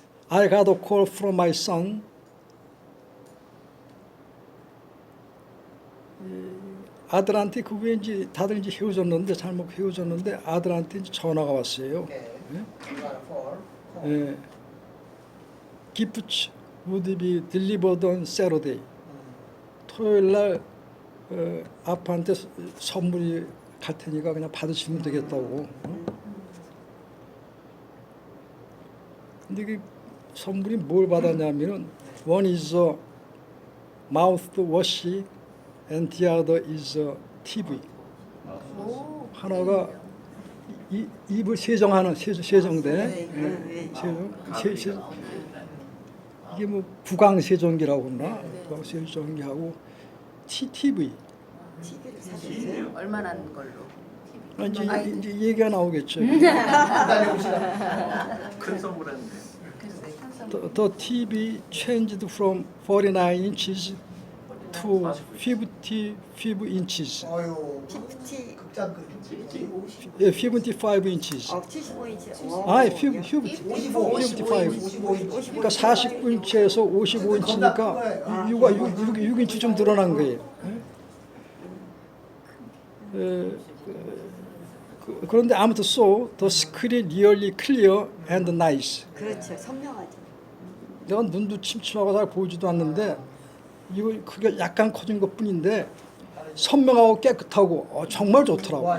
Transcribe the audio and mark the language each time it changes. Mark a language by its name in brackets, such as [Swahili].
[English] I got a call from my son. [Korean] 아들한테 그 후에 이제 다들 이제 헤어졌는데 잘못 헤어졌는데 아들한테 이제 전화가 왔어요. 예. [English] Gifts would be delivered on Saturday. [Korean] 토요일 날 아빠한테 선물이 갈 테니까 그냥 받으시면 되겠다고. 근데 그 선물이 뭘 받았냐면은 [English] one is a mouthwash and the other is a TV. [Korean] 하나가 입을 세정하는 세정대. 세정. 이게 뭐 구강 세정기라고 그러나? 구강 세정기하고 TV. 얼마나 하는 걸로? 이제 얘기가 나오겠죠. 큰 선물했는데. [English] The TV changed from 49 inches to 55 inches. [Korean] 극장 그 [English] 55 inches. [Korean] 75인치. 아, 55. 그러니까 49인치에서 55인치니까 6인치 좀 늘어난 거예요. 그런데 아무튼 [English] the screen really clear and nice. [Korean] 그렇죠. 선명하죠. 내가 눈도 침침하고 잘 보이지도 않는데 이거 크게 약간 커진 것뿐인데 선명하고 깨끗하고 정말 좋더라고.